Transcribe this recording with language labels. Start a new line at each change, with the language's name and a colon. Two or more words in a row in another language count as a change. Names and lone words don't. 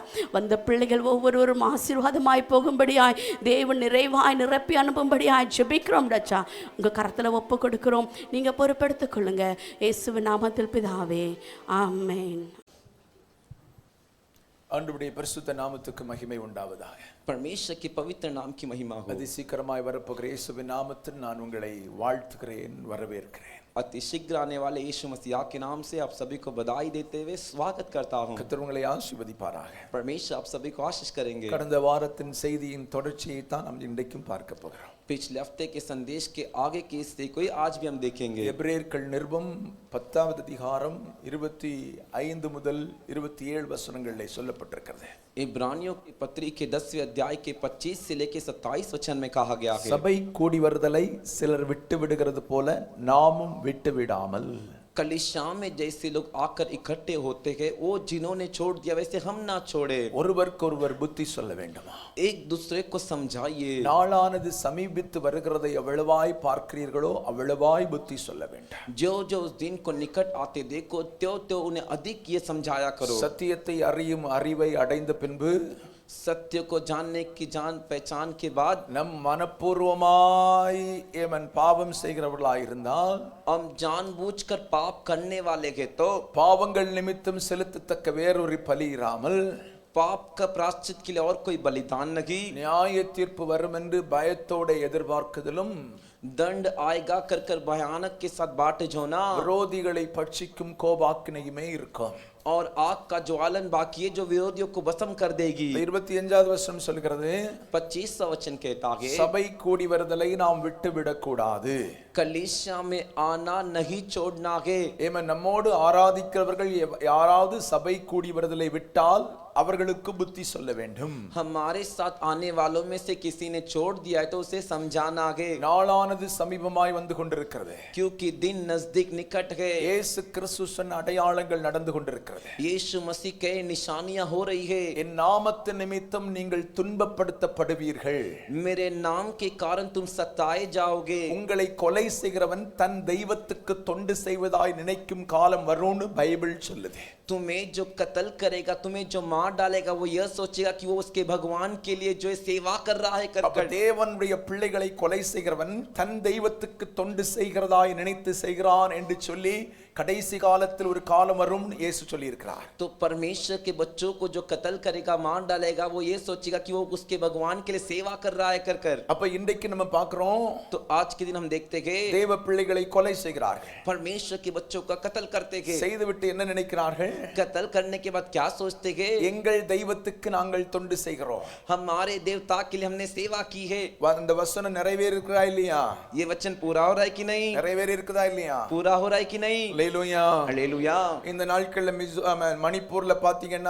Tamil: வந்த பிள்ளைகள் ஒவ்வொருவரும் ஆசீர்வாதமாய் போகும்படியாய் தேவன் நிறைவாய் நிரப்பி அனுப்பும்படியாய் ஜெபிக்கிறோம் ராஜா. உங்கள் கரத்தில் ஒப்பு கொடுக்கிறோம், நீங்கள் பொறுப்பெடுத்துக் கொள்ளுங்க. இயேசுவின் நாமத்தில் பிதாவே, ஆமென். ஆண்டவருடைய பரிசுத்த நாமத்துக்கு மகிமை உண்டாவதாக.
Hindi: परमेश्वर के पवित्र नाम की महिमा हो।
Tamil: அதி சீக்கிரமாய் வரப்போகிற இயேசுவின் நாமத்தில் நான் உங்களை வாழ்த்துகிறேன், வரவேற்கிறேன்.
Hindi: अति शीघ्र आने वाले यीशु मसीह के नाम से आप सभी को बधाई देते हुए स्वागत करता हूं।
Tamil: கர்த்தர் உங்களை ஆசீர்வதிப்பாராக.
Hindi: परमेश्वर आप सभी को आशीष करेंगे।
Tamil: கடந்த வாரத்தின் செய்தியின் தொடர்ச்சியை தான் நாம் இன்றைக்கும் பார்க்க போகிறோம்.
Hindi: पिछले हफ्ते के संदेश के आगे की हिस्से को आज भी हम देखेंगे।
Tamil: எபிரேயர்கள் நிருபம் 10வது அதிகாரம் 25 முதல் 27 வசனங்களிலே சொல்லப்பட்டிருக்கிறது.
Hindi: इब्रानियों की पत्री के 10वें अध्याय के 25 से लेकर 27 वचन में कहा गया है,
Tamil: சபை கூடி வருதலை சிலர் விட்டு விடுகிறது போல நாமும் விட்டு விடாமல்,
Hindi: कलीसिया में जैसे लोग आकर इकट्ठे होते हैं वो जिन्होंने छोड़ दिया वैसे हम ना छोड़े।
Tamil: ஒருவருக்கொருவர் புத்தி சொல்ல வேண்டுமா?
Hindi: एक दूसरे को समझाइए।
Tamil: நாளானது சமீபித்து வருகிறதை எவ்வளவாய் பார்க்கிறீர்களோ அவ்வளவாய் புத்தி சொல்ல வேண்டும்.
Hindi: जो जो उस दिन को निकट आते देखो त्यों त्यों उन्हें अधिक ये समझाया करो।
Tamil: சத்தியத்தை அறியும் அறிவை அடைந்த பின்பு,
Hindi: सत्य को जानने की जान पहचान के बाद,
Tamil: நம் மனப்பூர்வமாய் ஏமன் பாவம் செய்கிறவர்களாய் இருந்தால்,
Hindi: हम जानबूझकर पाप करने वाले के तो
Tamil: பாவங்கள் நிமித்தம் செலுத்தத்தக்க வேறொரு பலி இராமல்,
Hindi: पाप का प्रायश्चित के लिए और कोई बलिदान नहीं,
Tamil: நியாய தீர்ப்பு வரும் என்று பயத்தோட எதிர்பார்க்குதலும்,
Hindi: दंड आएगा कर कर भयानक के साथ बाट जोना,
Tamil: விரோதிகளை பட்சிக்கும் கோபாக்கினையுமே இருக்கும்.
Hindi: और आग का ज्वालन बाकी है जो विरोधियों को भस्म कर देगी।
Tamil: 25வது வசனம் சொல்கிறது,
Hindi: 25वां वचन कहता है,
Tamil: சபை கூடி வருதலை நாம் விட்டு விடக்கூடாது.
Hindi: कलीसिया में आना नहीं छोड़ना है।
Tamil: ஏமன் நம்மோடு ஆராதிக்கிறவர்கள் யாராவது சபை கூடி வருதலை விட்டால் அவர்களுக்கு புத்தி சொல்ல வேண்டும்.
Hindi: हमारे साथ आने वालों में से किसी ने छोड़ दिया है तो उसे समझाना आगे,
Tamil: நாளானது சமீபமாய் வந்து கொண்டிருக்கிறது.
Hindi: क्योंकि दिन नजदीक निकट है.
Tamil: இயேசு கிறிஸ்து சொன்ன அடையாளங்கள் நடந்து கொண்டிருக்கிறது.
Hindi: यीशु मसीह के निशानियां हो रही है.
Tamil: என் நாமத்தின் நிமித்தம் நீங்கள் துன்பப்படுத்தப்படுவீர்கள்.
Hindi: मेरे नाम के कारण तुम सताए जाओगे.
Tamil: உங்களை கொலை செய்கிறவன் தன் தெய்வத்துக்கு தொண்டு செய்வதாய் நினைக்கும் காலம் வரும்னு பைபிள் சொல்லுது.
Hindi: तुम्हें जो कत्ल करेगा, तुम्हें जो मार डालेगा, वो यह सोचेगा कि वो उसके भगवान के लिए जो सेवा कर रहा है
Tamil: அப்ப தேவனுடைய பிள்ளைகளை கொலை செய்கிறவன் தன் தெய்வத்துக்கு தொண்டு செய்கிறதாய் நினைத்து செய்கிறான் என்று சொல்லி கடைசி காலத்தில் ஒரு காலம் வரும் இயேசு சொல்லி இருக்கிறார்.
Hindi: तो परमेश्वर के बच्चों को जो कत्ल करेगा, मार डालेगा, वो ये सोचेगा कि वो उसके भगवान के लिए सेवा कर रहा है कर।
Tamil: அப்ப இன்றைக்கு நம்ம பார்க்கிறோம்,
Hindi: तो आज के दिन हम देखते हैं
Tamil: தேவ பிள்ளைகளை கொலை செய்கிறார்கள்.
Hindi: परमेश्वर के बच्चों का कत्ल करते हैं.
Tamil: செய்துவிட்டு என்ன நினைக்கிறார்கள்?
Hindi: कत्ल करने के बाद क्या सोचते हैं?
Tamil: எங்கள் தெய்வத்துக்கு நாங்கள் தொண்டு செய்கிறோம்,
Hindi: हमारे देवता के लिए हमने सेवा की है.
Tamil: அந்த வசனம் நிறைவேறி இருக்குதா இல்லையா?
Hindi: ये वचन पूरा हो रहा है कि नहीं?
Tamil: நிறைவேறி இருக்குதா இல்லையா?
Hindi: पूरा हो रहा है कि नहीं?
Tamil: அல்லேலூயா.
Hindi: हालेलुया.
Tamil: இந்த நாட்கள்ல மணிப்பூர்ல பாத்தீங்கன்னா,